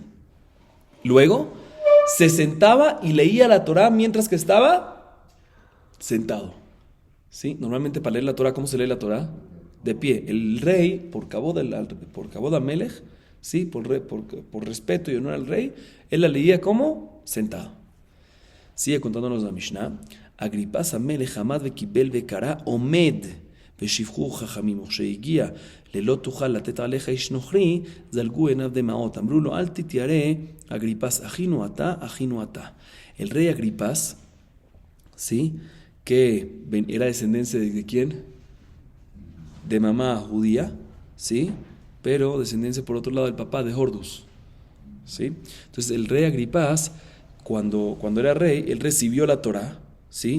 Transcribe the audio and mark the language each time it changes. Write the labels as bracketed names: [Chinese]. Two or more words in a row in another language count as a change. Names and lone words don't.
[Spanish] Luego, se sentaba y leía la Torá mientras que estaba sentado. ¿Sí? Normalmente para leer la Torá, ¿cómo se lee la Torá? De pie. El rey, por [Hebrew] כבוד המלך, [Spanish] ¿sí? por respeto y honor al rey, él la leía como sentado. Sigue contándonos la Mishnah. [Hebrew] אגריפס המלך עמד וקיבל וקרא עומד ושפכו חכמים, וכשהגיע ללא תוכל לתת עליך איש נוכרי, זלגו עיניו דמעות. אמרו לו, אל תתיירא, אגריפס, אחינו אתה, אחינו אתה. [Spanish] El rey Agripas, ¿sí? Que era descendencia de quién? De mamá judía, ¿sí? Pero descendencia por otro lado del papá de Hordus, ¿sí? Entonces el rey Agripas, cuando era rey, él recibió la Torá, ¿sí?